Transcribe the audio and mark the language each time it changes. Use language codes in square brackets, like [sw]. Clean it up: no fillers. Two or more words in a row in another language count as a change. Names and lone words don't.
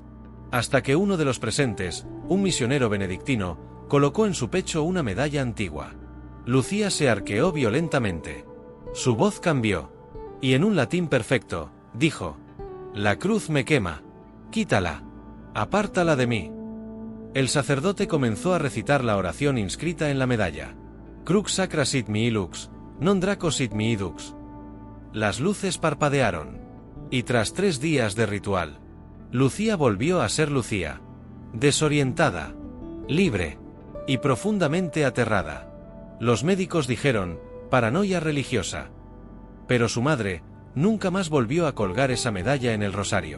[es] Hasta que uno de los presentes, un misionero benedictino, colocó en su pecho una medalla antigua. Lucía se arqueó violentamente. Su voz cambió. Y en un latín perfecto, dijo: La cruz me quema. Quítala. Apártala de mí. El sacerdote comenzó a recitar la oración inscrita en la medalla. [la] Crux sacra sit mihi lux, non draco sit mihi dux. [es] Las luces parpadearon. Y tras 3 días de ritual, Lucía volvió a ser Lucía. Desorientada, libre y profundamente aterrada. Los médicos dijeron, paranoia religiosa. Pero su madre nunca más volvió a colgar esa medalla en el rosario.